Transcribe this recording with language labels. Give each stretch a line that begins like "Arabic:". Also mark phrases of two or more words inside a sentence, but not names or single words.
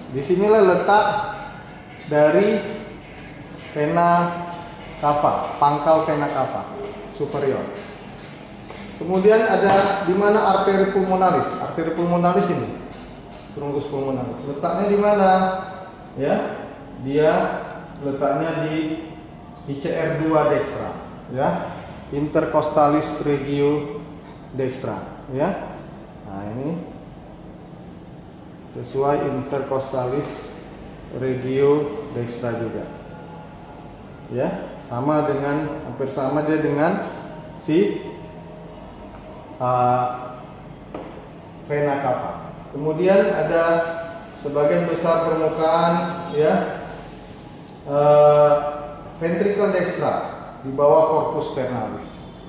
Indonesian: Di sinilah letak dari vena cava, pangkal vena cava superior. Kemudian ada di mana arteri pulmonalis? Arteri pulmonalis ini, truncus pulmonalis. Letaknya di mana? Ya, dia letaknya di ICR 2 dextra, ya, intercostalis regio dextra, ya. Nah, ini sesuai intercostalis regio dextra juga, ya, sama dengan, hampir sama dia dengan si vena cava. Kemudian ada sebagian besar permukaan, ya, ventricle dextra di bawah corpus sternalis.